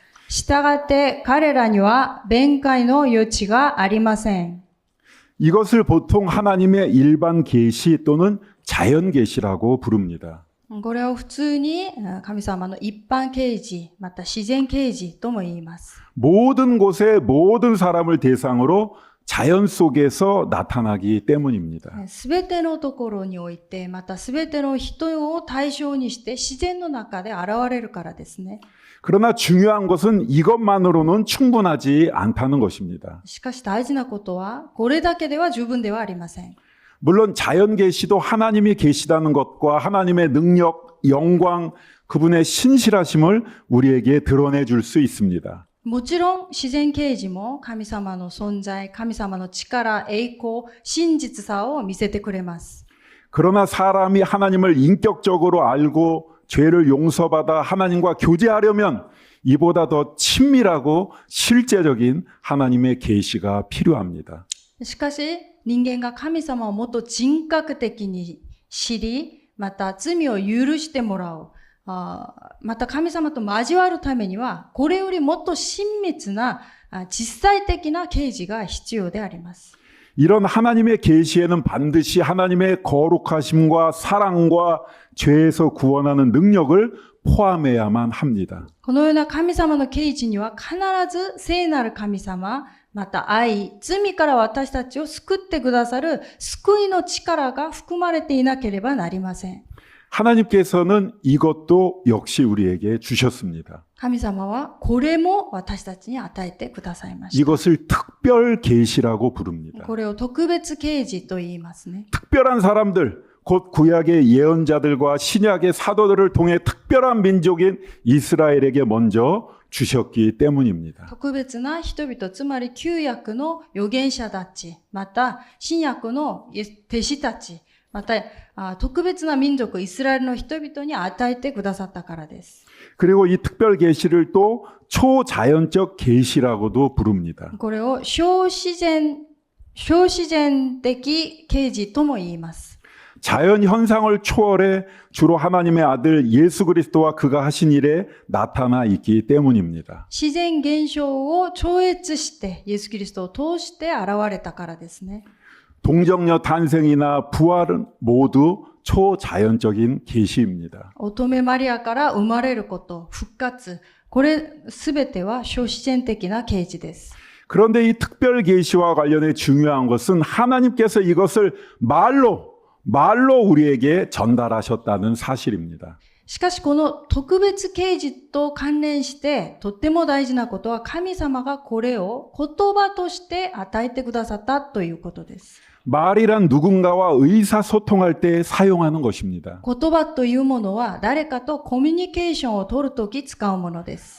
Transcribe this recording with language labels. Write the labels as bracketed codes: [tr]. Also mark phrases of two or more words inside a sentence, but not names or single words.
[ja] したがって彼らには弁解の余地がありません。 [ko] 이것을 보통 하나님의 일반 계시 또는 자연 계시라고 부릅니다. [ja] これを普通に神様の一般啓示、また自然啓示とも言います。 [ko] 모든 곳에 모든 사람을 대상으로 자연 속에서 나타나기 때문입니다. [ja] すべてのところにおいて、またすべての人を対象にして自然の中で現れるからですね。 [ko] 그러나 중요한 것은 이것만으로는 충분하지 않다는 것입니다. [ja] しかし大事なことは、これだけでは十分ではありません。 [ko] 물론 자연 계시도 하나님이 계시다는 것과 하나님의 능력, 영광, 그분의 신실하심을 우리에게 드러내 줄 수 있습니다. [ja] もちろん自然啓示も神様の存在、神様の力、栄光、真実さを見せてくれます。 [ko] 그러나 사람이 하나님을 인격적으로 알고 죄를 용서받아 하나님과 교제하려면 이보다 더 친밀하고 실제적인 하나님의 계시가 필요합니다. [ja] しかし、人間が神様をもっと人格的に知り、また罪を許してもらう。また神様と交わるためには、これよりもっと親密な実際的な啓示が必要であります。 [ko] 이런 하나님의 계시에는 반드시 하나님의 거룩하심과 사랑과 죄에서 구원하는 능력을 포함해야만 합니다. [ja] このような神様の啓示には必ず聖なる神様、また愛、罪から私たちを救ってくださる救いの力が含まれていなければなりません。 [ko] 하나님께서는 이것도 역시 우리에게 주셨습니다. [ja] 神様はこれも私たちに与えてくださいました。 [ko] 이것을 특별 계시라고 부릅니다. [ja] これを特別啓示と言いますね。 [ko] 특별한 사람들, 곧 구약의 예언자들과 신약의 사도들을 통해 특별한 민족인 이스라엘에게 먼저 주셨기 때문입니다. [ja] 特別な人々、つまり旧約の預言者たち、また新約の弟子たち、また特別な民族、イスラエルの人々に与えてくださったからです。 [ko] 그리고 이 특별 계시를 또 초자연적 계시라고도 부릅니다. [ja] これを超自然超自然的啓示とも言います。 [ko] 자연 현상을 초월해 주로 하나님의 아들 예수 그리스도와 그가 하신 일에 나타나 있기 때문입니다. [ja] 自然現象を超越して、イエス・キリストを通して現れたからですね。 [ko] 동정녀 탄생이나 부활은 모두 초자연적인 계시입니다. [ja] 乙女マリアから生まれること、復活、これすべては超自然的な啓示です。 [ko] 그런데 이 특별 계시와 관련해 중요한 것은 하나님께서 이것을 말로 우리에게 전달하셨다는 사실입니다. [ja] しかしこの特別啓示と関連してとっても大事なことは、神様がこれを言葉として与えてくださったということです。 [ko] 말이란 누군가와 의사소통할 때 사용하는 것입니다. [ja] 言葉というものは誰かとコミュニケーションを取るとき使うものです。